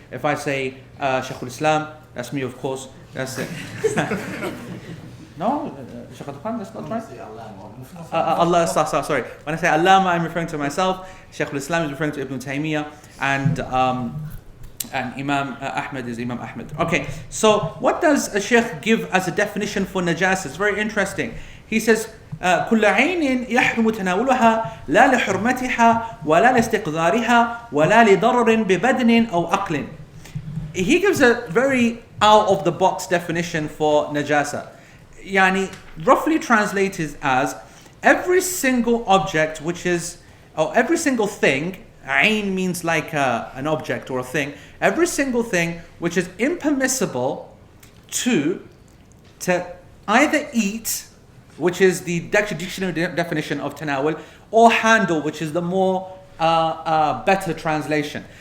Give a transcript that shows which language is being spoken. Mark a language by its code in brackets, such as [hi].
[en] If I say Sheikh al-Islam, that's me, of course. That's it. No? Sheikh al-Quran, that's not right? Allah, sorry. When I say Allama, I'm referring to myself. Sheikh al-Islam is referring to Ibn Taymiyyah. And Imam Ahmed is Imam Ahmed. Okay, so what does a Sheikh give as a definition for najasa? It's very interesting. He says, [ar] كل عين يحرم تناولها لا لحرمتها ولا لاستقذارها ولا لضرر ببدن أو عقل. [en] He gives a very out of the box definition for najasa. Yani, roughly translated as every single object or every single thing, ain means like an object or a thing, every single thing which is impermissible to either eat, which is the dictionary definition of tanawul, or handle, which is the more better translation.